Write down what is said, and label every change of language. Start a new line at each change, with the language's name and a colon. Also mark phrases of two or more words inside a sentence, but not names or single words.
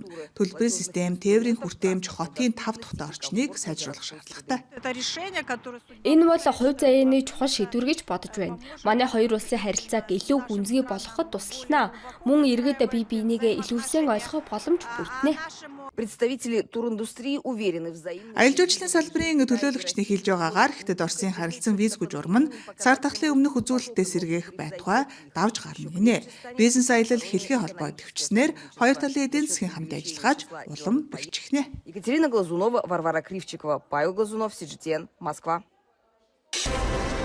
Mongolian: Төлбөрийн систем, тээврийн хүртээмж, хотын 5 тухтай орчныг сайжруулах шаардлагатай. Энэ бол хувь заяаны чухал шийдвэр гэж бодож байна. Манай хоёр улсын харилцааг илүү гүнзгий болгоход туслана. Мөн иргэд бие биенийгээ илүүсэн ойлгох боломж бүрднэ.
Russian: представители туриндустрии уверены в взаимном.
Mongolian: Аялал жуулчлалын салбарын төлөөлөгчний хэлж байгаагаар Хятад Оросын харилцан визгүй журам нь сар тахлын өмнөх үзүүлэлтээ сэргээх байтугай давж гарна гинэ. Бизнес аялал хэлхээ холбоо төвчснээр хоёр талын эдийн засгийн хамт ажиллагааж улам бэхжихнэ. Екатерина Глазунова, Варвара Кривчикова, Павел Глазунов, CGTN, Москва.